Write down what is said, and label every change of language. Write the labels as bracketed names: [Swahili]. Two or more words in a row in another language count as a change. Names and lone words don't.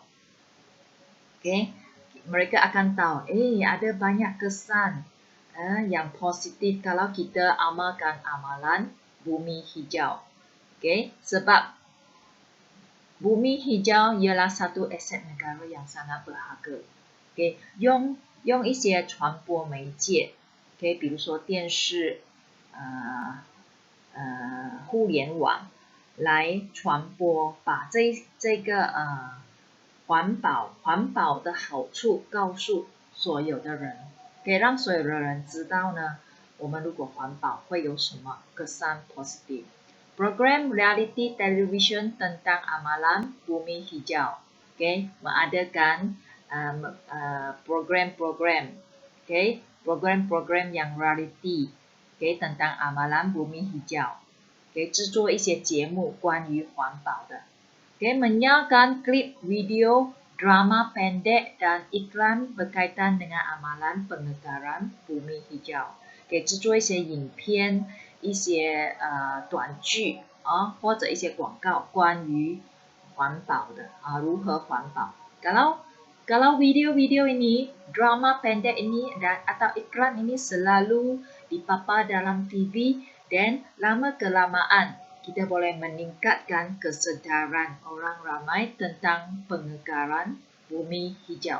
[Malay] Okey, mereka akan tahu, ada banyak kesan yang positif kalau kita amalkan amalan bumi hijau. Okey, sebab bumi hijau ialah satu aset negara yang sangat berharga. Okey, [Chinese] 用一些传播媒介， okey， 比如说电视、互联网来传播，把这个环保的好处告诉所有的人。可以让所有的人知道呢，我们如果环保会有什么 [Malay] kesan positif. Program [English] reality television [Malay] tentang amalan bumi hijau. Okay, mengadakan program-program, okay, program-program yang reality, okay, tentang amalan bumi hijau. Okay, [Chinese] 制作一些节目关于环保的。 [Malay] Okay, menyiarkan klip video drama pendek dan iklan berkaitan dengan amalan pengekaran bumi hijau. [Chinese] Okay, 制作一些影片一些短剧啊，或者一些广告关于环保的啊，如何环保. [Malay] Kalau video-video ini, drama pendek ini dan atau iklan ini selalu dipapar dalam TV dan lama kelamaan kita boleh meningkatkan kesedaran orang ramai tentang pengegaran bumi hijau.